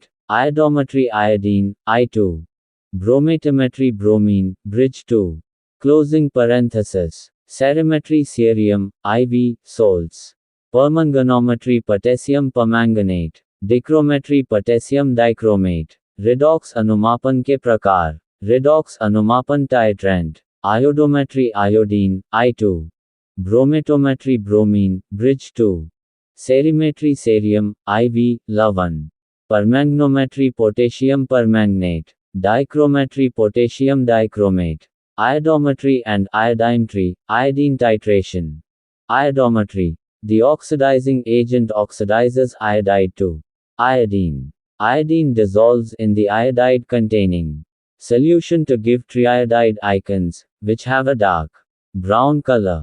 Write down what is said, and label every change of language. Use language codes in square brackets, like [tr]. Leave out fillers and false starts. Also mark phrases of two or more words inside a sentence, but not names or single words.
[en] Iodometry iodine, I2. Bromatometry bromine, bridge 2. Closing parenthesis. Cerimetry cerium, IV, salts. Permanganometry potassium permanganate. Dichrometry potassium dichromate. [hi] Redox अनुमापन के प्रकार. Redox अनुमापन titrant. [en] Iodometry iodine, I2. Bromatometry bromine, bridge 2. Cerimetry cerium, [hi] IV, लवण. [en] Permanganometry potassium permanganate. Dichrometry potassium dichromate. Iodometry and Iodimetry, iodine titration. Iodometry. The oxidizing agent oxidizes iodide to iodine. Iodine dissolves in the iodide containing solution to give triiodide ions, which have a dark brown color.